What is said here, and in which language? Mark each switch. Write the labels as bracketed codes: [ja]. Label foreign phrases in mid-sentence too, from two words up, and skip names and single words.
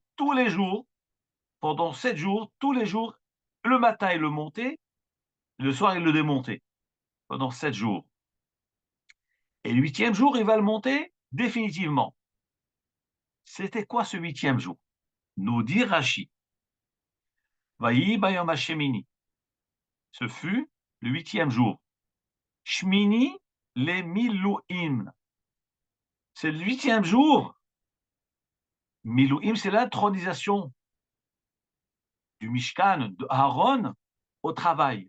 [fr] Tous les jours, pendant 7 jours, tous les jours, le matin il le montait, le soir il le démontait, pendant 7 jours. Et le 8e jour, il va le monter définitivement. C'était quoi ce 8e jour? Nous dit Rashi. [he] ויהי ביום השמיני. [fr] Ce fut le 8e jour. [he] שמיני למילואים. [fr] C'est le 8e jour. Milouim, c'est l'intronisation du Mishkan, de Aaron, au travail.